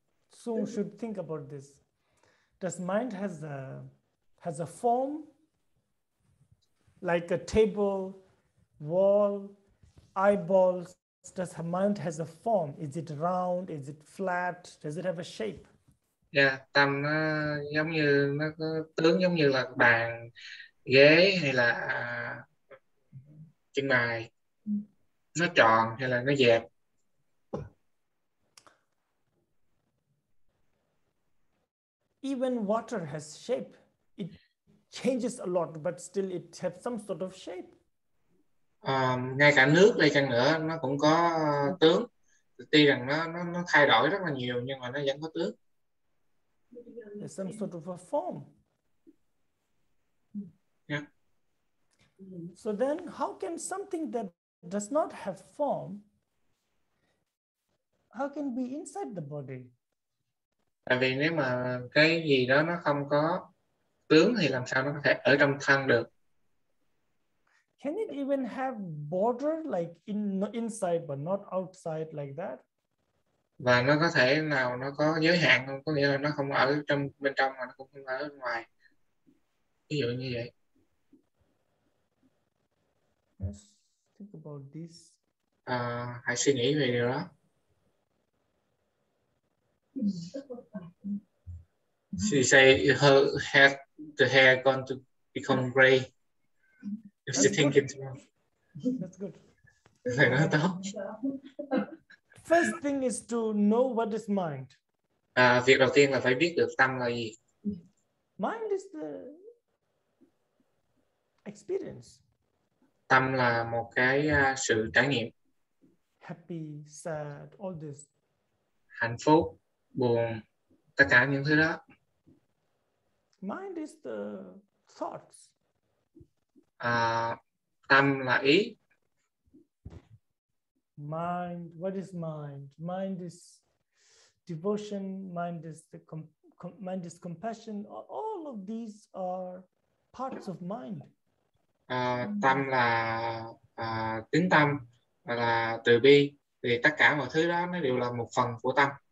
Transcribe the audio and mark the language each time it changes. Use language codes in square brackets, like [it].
[en] Sung should think about this. Does mind has a form like a table, wall, eyeballs? Does her mind has a form? Is it round? Is it flat? Does it have a shape? [vi] Yeah, tâm nó giống như nó có tướng giống như là bàn, ghế hay là trưng bày. Nó tròn hay là nó dẹp. [en] Even water has shape. It changes a lot, but still it has some sort of shape. [vi] Ngay cả nước đây chăng nữa nó cũng có tướng. Tuy rằng nó thay đổi rất là nhiều nhưng mà nó vẫn có tướng. [en] There's some sort of a form. Yeah. So then how can something that does not have form, how can be inside the body? [vi] Tại vì nếu mà cái gì đó nó không có tướng thì làm sao nó có thể ở trong thân được? [en] Can it even have border like inside but not outside like that? [vi] Và nó có thể nào nó có giới hạn không? Có nghĩa là nó không ở trong bên trong mà nó cũng không ở bên ngoài. Ví dụ như vậy. [en] Yes, think about this. [vi] Hãy suy nghĩ về điều đó. [en] She say her head, the hair going to become gray. If she thinking too much. That's good. [vi] Phải nói tốt. [en] First thing is to know what is mind. [vi] Việc đầu tiên là phải biết được tâm là gì. [en] Mind is the experience. [vi] Tâm là một cái sự trải nghiệm. [en] Happy, sad, all this. [vi] Hạnh phúc, buồn, tất cả những thứ đó. [en] Mind is the thoughts. [vi] Tâm là ý. [en] Mind, what is mind? Mind is devotion, mind is mind is compassion. All of these are parts of mind. [vi] Tâm là tín tâm, là từ bi, thì tất cả mọi thứ đó nó đều là một phần của tâm.